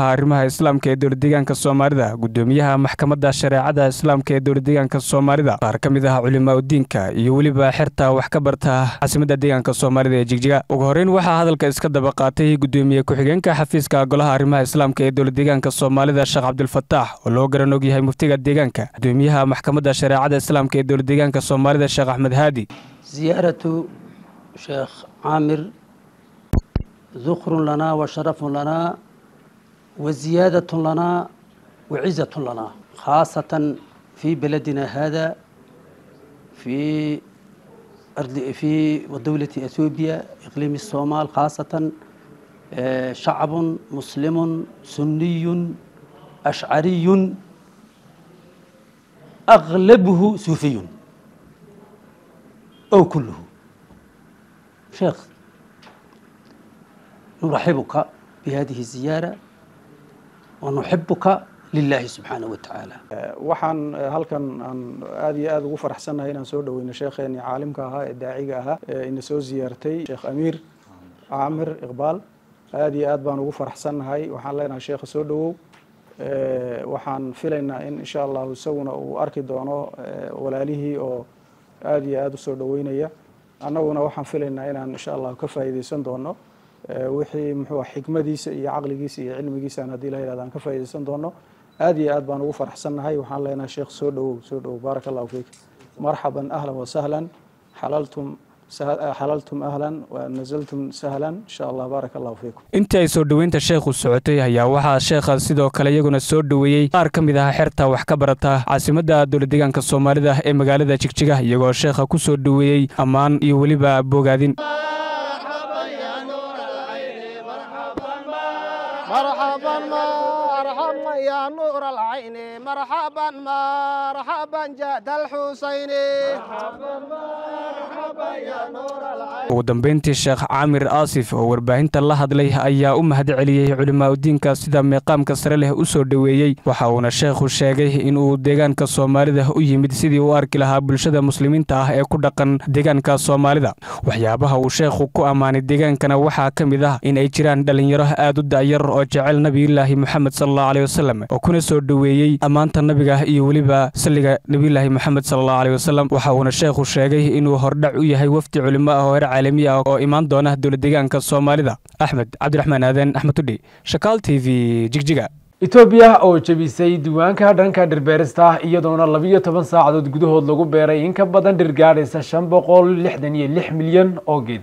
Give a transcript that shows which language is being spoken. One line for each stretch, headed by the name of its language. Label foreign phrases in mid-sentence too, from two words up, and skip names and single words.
Somali: arrimaha islaamka ee dowladda deegaanka Soomaalida gudoomiyaha maxkamadda shareecada islaamka ee dowladda deegaanka Soomaalida qaar ka mid ah culimada diinka iyo waliba xirta wax ka barta caasimadda deegaanka Soomaalida ee Jigjiga ugu horeyn waxa hadalka iska daba qaatay gudoomiye ku-xigeenka xafiiska golaha arrimaha islaamka ee dowladda deegaanka Soomaalida Sheekh Cabdul Fattaax oo loo garan og yahay muftiga deegaanka gudoomiyaha maxkamadda shareecada islaamka ee dowladda deegaanka Soomaalida Sheekh Ahmed Haadi
Arabic: زيارة Sheekh Caamir ذخر لنا وشرف لنا وزيادة لنا وعزة لنا خاصة في بلدنا هذا في دولة إثيوبيا إقليم الصومال خاصة شعب مسلم سني أشعري أغلبه صوفي أو كله. شيخ نرحبك بهذه الزيارة ونحبك لله سبحانه وتعالى.
Somali: waxaan halkan aan aad iyo aad ugu faraxsanahay inaan soo dhaweeyno sheekheeni caalimka ahaa ee daaciga ahaa in soo ziyaartay Sheekh Amiir Caamir Iqbaal aad iyo aad baan ugu faraxsanahay waxaan leenahay sheekh soo dhawow waxaan filaynaa in
Arabic: إن شاء الله
Somali: isaguna uu arki doono walaalihii oo aad iyo aad u soo dhaweynaya annaguna waxaan filaynaa inaan
Arabic: إن شاء الله
Somali: ka faa'iideysan doono wixii muxuu xikmadiisa iyo aqligiisa iyo cilmigiisa hadii la yiraahdo aan ka faa'iideysan doono aad iyo aad baan ugu faraxsanahay waxaan leenahay sheekh soo dhawow
Arabic: بارك الله فيك مرحبا أهلا وسهلا حللتم أهلا ونزلتم سهلا إن شاء الله بارك الله فيكم.
Somali: inta ay soo dhaweynta sheekhu socotay ayaa waxa sheekha sidoo kale iyaguna soo dhaweeyay qaar ka mid ah xirta wax ka barata caasimadda dowladda deegaanka Soomaalida ee magaalada Jigjiga iyagoo sheekha ku soo dhaweeyay amaan iyo waliba bogaadin.
Arabic: مرحبا يا نور العين مرحبا مرحبا جاد الحسين مرحبا يا نور العين.
Somali: ugu dambeyntii Sheekh Caamir Aasif oo warbaahinta la hadlay ayaa u mahadceliyay culimada diinka sida meeqaamka sare leh u soo dhaweeyay waxa uuna sheekhu sheegay in uu deegaanka Soomaalida u yimid sidii uu arki lahaa bulshada muslimiinta ah ee ku dhaqan deegaanka Soomaalida waxyaabaha uu sheekhu ku amaanay deegaankana waxa ka mid ah in ay jiraan dhalinyaro aad u daayar oo jecel nabiyullaahi Muhammad
Arabic: صلى الله عليه وسلم
Somali: oo kuna soo dhaweeyay amaanta nabiga iyo waliba saliga nabiyullaahi Muhammad
Arabic: صلى الله عليه وسلم
Somali: waxa uuna sheekhu sheegay inuu hordhac u yahay wafdi culimo ah oo caalami ah oo imaan doona dowladda deegaanka Soomaalida Axmed Cabdiraxmaan Aadan Axmed Tudhi Shakaal TV Jigjiga. Ethiopia oo jabisay diiwaanka dhanka dhirbeerista iyadoona 12 saacadood gudahood lagu beeray in ka badan dhir gaadhaysa 566 milyan oo geed.